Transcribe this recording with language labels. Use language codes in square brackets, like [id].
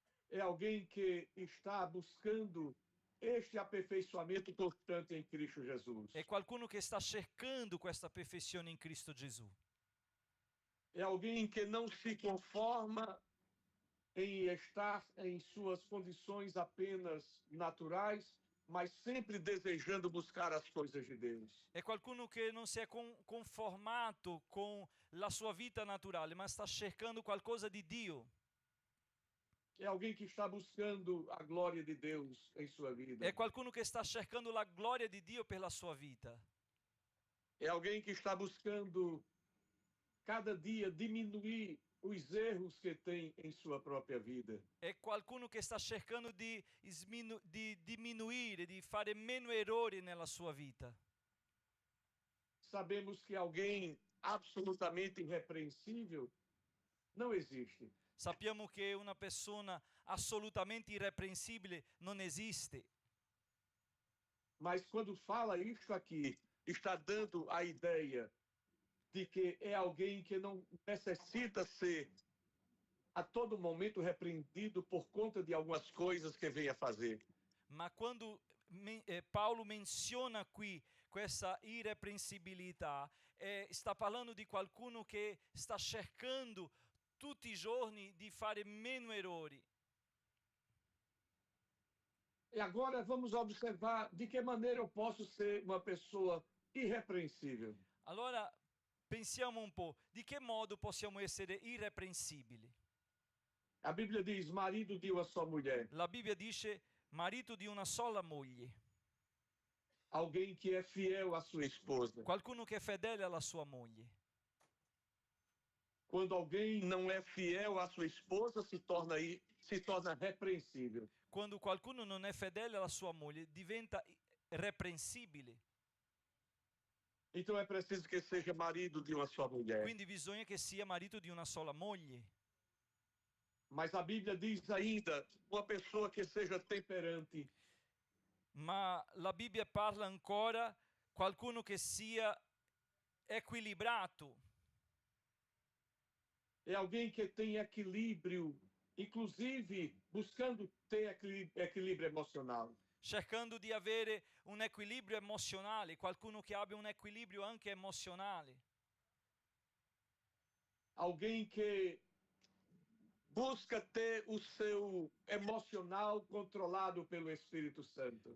[pt] É alguém que está buscando este aperfeiçoamento constante em Cristo Jesus. [it] È qualcuno che sta cercando questa perfezione in Cristo Gesù. [pt] É alguém que não se conforma em estar em suas condições apenas naturais, mas sempre desejando buscar as coisas de Deus. [it] È qualcuno che non si è conformato con la sua vita naturale, ma sta cercando qualcosa di Dio. [pt] É alguém que está buscando a glória de Deus em sua vida. [it] È qualcuno che sta cercando la gloria di Dio per la sua vita. [pt] É alguém que está buscando cada dia diminuir os erros que tem em sua própria vida. [it] È qualcuno che sta cercando di diminuire, di fare meno errori nella sua vita. [pt] Sabemos que alguém absolutamente irrepreensível não existe. [it] Sappiamo che una persona assolutamente irreprensibile non esiste. [pt] Mas quando fala isto aqui, está dando a ideia de que é alguém que não necessita ser a todo momento repreendido por conta de algumas coisas que venha fazer. [it] Ma quando Paolo menziona qui questa irreprensibilità, sta parlando di qualcuno che sta cercando tutti i giorni di fare meno errori. [pt] E agora vamos observar de que maneira eu posso ser uma pessoa irrepreensível. [it] Allora pensiamo un po', di che modo possiamo essere irreprensibili? [pt] A Bíblia diz: marido de uma só mulher. [it] La Bibbia dice marito di una sola moglie. [pt] Alguém que é fiel à sua esposa. [it] Qualcuno che è fedele alla sua moglie. [pt] Quando alguém não é fiel à sua esposa, se torna repreensível. [it] Quando qualcuno non è fedele alla sua moglie, diventa reprensibile. [pt] Então é preciso que seja marido de uma só mulher. [it] Quindi bisogna che sia marito di una sola moglie. [pt] Mas a Bíblia diz ainda, uma pessoa que seja temperante. [it] Ma la Bibbia parla ancora qualcuno che sia equilibrato. [pt] É alguém que tem equilíbrio, inclusive buscando ter equilíbrio emocional. [it] Cercando di avere un equilibrio emozionale, qualcuno che abbia un equilibrio anche emozionale. [pt] Alguém que busca ter o seu emocional controlado pelo Espírito Santo.